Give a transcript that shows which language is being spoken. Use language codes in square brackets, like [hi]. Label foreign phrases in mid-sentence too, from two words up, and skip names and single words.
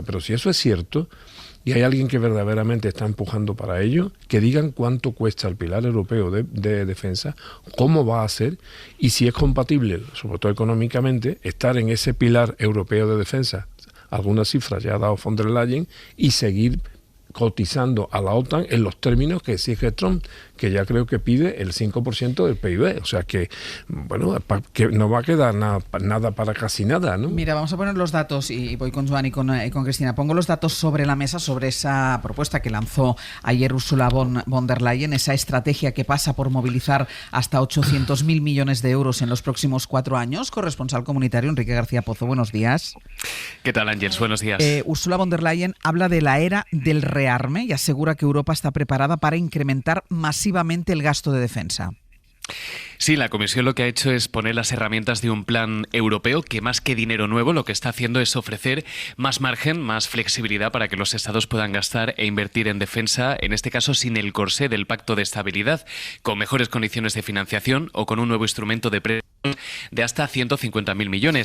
[es] Pero si eso es cierto, y hay alguien que verdaderamente está empujando para ello, que digan cuánto cuesta el pilar europeo de defensa, cómo va a ser, y si es compatible, sobre todo económicamente, estar en ese pilar europeo de defensa. Algunas cifras ya ha dado von der Leyen, y seguir cotizando a la OTAN en los términos que exige Trump, que ya creo que pide el 5% del PIB. O sea que, bueno, que no va a quedar nada para casi nada, ¿no? Mira, vamos a poner los datos, y voy con Joan y con Cristina. Pongo los datos sobre la mesa, sobre esa propuesta que lanzó ayer Ursula von der Leyen, esa estrategia que pasa por movilizar hasta 800.000 millones de euros en los próximos 4 años. Corresponsal comunitario Enrique García Pozo, buenos días. ¿Qué tal, Ángels? Buenos días. Ursula von der Leyen habla de la era del rearme y asegura que Europa está preparada para incrementar masivamente el gasto de defensa. Sí, la Comisión lo que ha hecho es poner las herramientas de un plan europeo que, más que dinero nuevo, lo que está haciendo es ofrecer más margen, más flexibilidad para que los estados puedan gastar e invertir en defensa, en este caso sin el corsé del Pacto de Estabilidad, con mejores condiciones de financiación o con un nuevo instrumento de préstamo de hasta 150.000 millones.